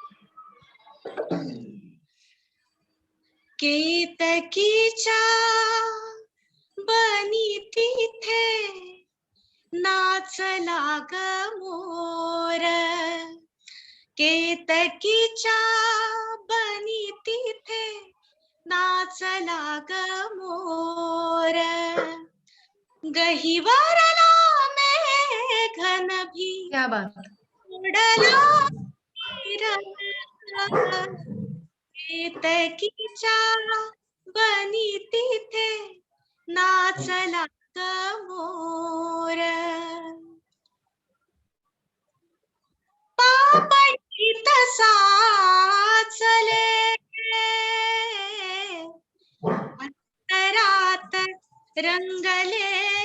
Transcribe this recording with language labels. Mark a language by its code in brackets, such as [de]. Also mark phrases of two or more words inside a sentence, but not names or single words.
[en] yes yes. [mr] केतकीच्या बनी तिथे नाचला ग मोर, केतकीच्या बनी तिथे नाचला ग मोर, गहिवरला मेघन भी [hi] क्या बात, [mr] उडला केतकीच्या बनी तिथे नाचला ग मोर, पापणी तसाचले अंतरात रंगले,